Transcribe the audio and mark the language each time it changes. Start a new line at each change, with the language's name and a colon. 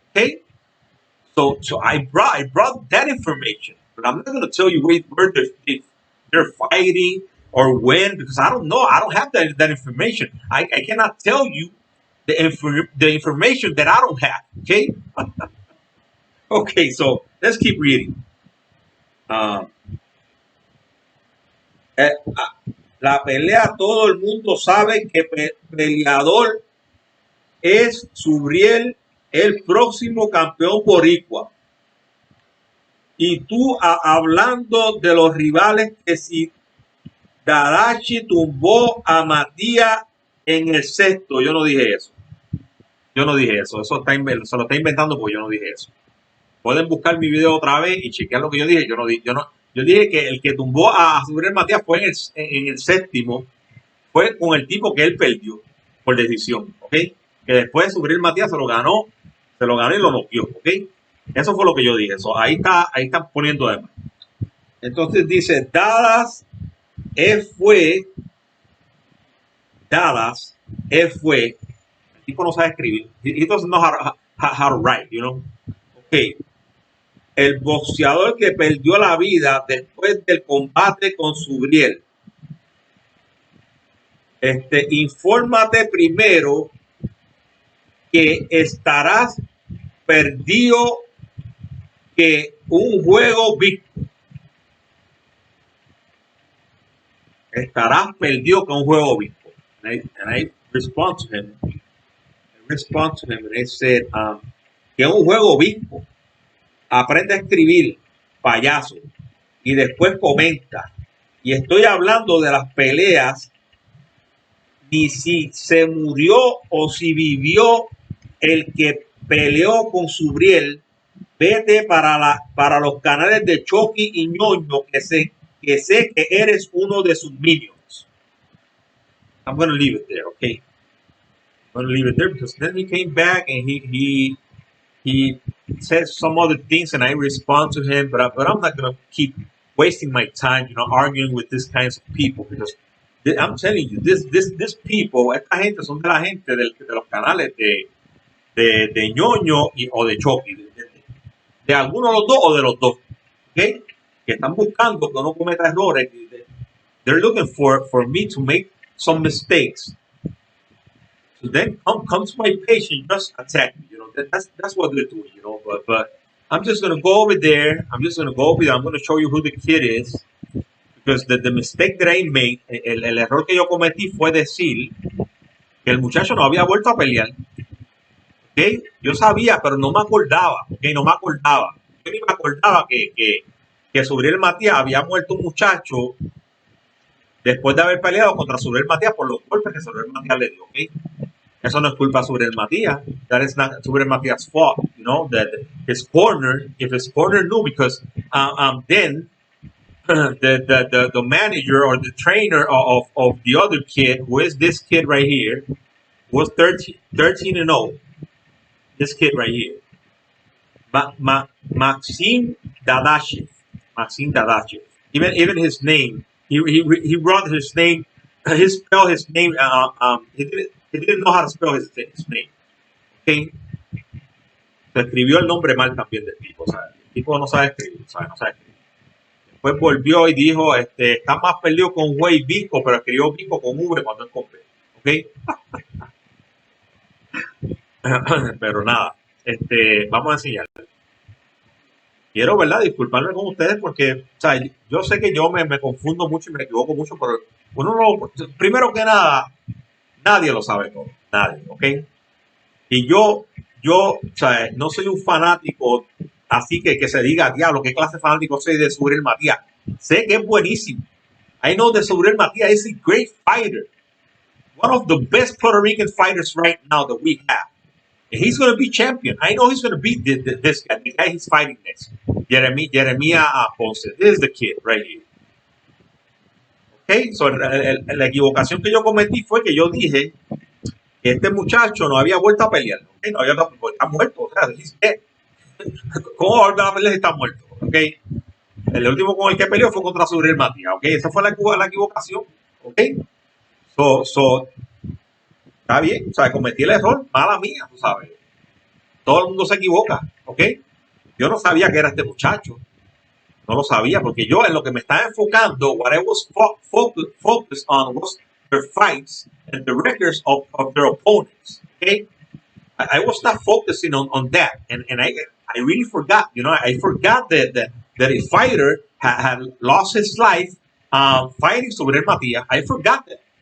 English: Okay, so I brought that information, but I'm not going to tell you where they're fighting or when, because I don't know. I don't have that information. I cannot tell you the information that I don't have. Okay. Okay, so let's keep reading.
Spanish: La pelea, todo el mundo sabe que peleador es Subriel, el próximo campeón boricua. Y tú hablando de los rivales, que si Darachi tumbó a Matías en el sexto. Yo no dije eso. Eso se lo está inventando porque yo no dije eso. Pueden buscar mi video otra vez y chequear lo que yo dije. Yo dije que el que tumbó a Subriel Matías fue en el séptimo, fue con el tipo que él perdió por decisión, ¿ok? Que después Subriel Matías se lo ganó y lo noqueó, ¿ok? Eso fue lo que yo dije. Ahí están poniendo además. Entonces dice, Dallas fue. El tipo no sabe escribir.
English: He doesn't know how to write, you know? Ok.
Spanish: El boxeador que perdió la vida después del combate con Subriel. Infórmate primero que estarás perdido que un juego visto. Estarás perdido que un juego visto.
English: And I respond to him. And I said,
Spanish: que un juego visto. Aprende a escribir, payaso, y después comenta. Y estoy hablando de las peleas, ni si se murió o si vivió el que peleó con Subriel. Vete para los canales de Chucky y Ñoño, que sé que eres uno de sus minions.
English: I'm going to leave it there, okay? I'm going to leave it there because then he came back and he said some other things and I respond to him, but I'm not going to keep wasting my time, you know, arguing with these kinds of people because I'm telling you, this people,
Spanish: esta gente son de la gente de los canales de Ñoño o de Chucky, de alguno de los dos o de los dos,
English: ¿okay?
Spanish: Que están buscando que no cometa errores.
English: They're looking for me to make some mistakes. So then come to my page and just attack me. You know, that's what they're doing. You know, but I'm just gonna go over there. I'm gonna show you who the kid is because the mistake that I made,
Spanish: el error que yo cometí fue decir que el muchacho no había vuelto a pelear. Okay, yo sabía, pero no me acordaba. Okay, no me acordaba. Yo ni me acordaba que Subriel Matías había muerto un muchacho después de haber peleado contra Suriel Matías por los golpes que Suriel Matías le dio, ¿ok? Eso no es culpa de Suriel Matías.
English: That is not Suriel Matías' fault, you know, that his corner, if his corner knew, because then the manager or the trainer of the other kid, who is this kid right here, was 13 and 0. This kid right here. Maxim Dadashev. Maxim Dadashev. Even his name, he wrote his name. He spelled his name. He didn't know how to spell his name.
Spanish: Okay, se escribió el nombre mal también del tipo. O sea, el tipo no sabe escribir, ¿sabe? No sabe escribir. Después volvió y dijo, está más perdido con Way Vico, pero escribió Vico con V cuando es con B. ¿Ok? Pero nada, vamos a enseñar. Quiero, ¿verdad? Disculparme con ustedes porque, o sea, yo sé que yo me confundo mucho y me equivoco mucho, pero uno no, primero que nada, nadie lo sabe todo, nadie, ¿ok? Y o sea, no soy un fanático, así que se diga, diablo, ¿qué clase de fanático soy de Suriel Matías? Sé que es buenísimo.
English: I know that Suriel Matías is a great fighter. One of the best Puerto Rican fighters right now that we have. And he's going to be champion. I know he's going to beat this guy, the guy he's fighting next. Jeremiah Ponce. This is the kid right here.
Spanish: Okay, so la equivocación que yo cometí fue que yo dije que este muchacho no había vuelto a pelear. Okay, no había, está muerto. O sea,
English: he's dead.
Spanish: ¿Cómo va a volver a pelear si está muerto? Okay. El último con el que peleó fue contra Suriel Matías. Okay, esa fue la equivocación. Okay. So, está bien. O sea, cometí el error. Mala mía, tú sabes. Todo el mundo se equivoca. ¿Ok? Yo no sabía que era este muchacho. No lo sabía porque yo en lo que me estaba enfocando,
English: what I was focused on was their fights and the records of their opponents. Okay? I was not focusing on that. And I really forgot. You know, I forgot that a fighter had lost his life fighting Suriel Matías. I forgot that.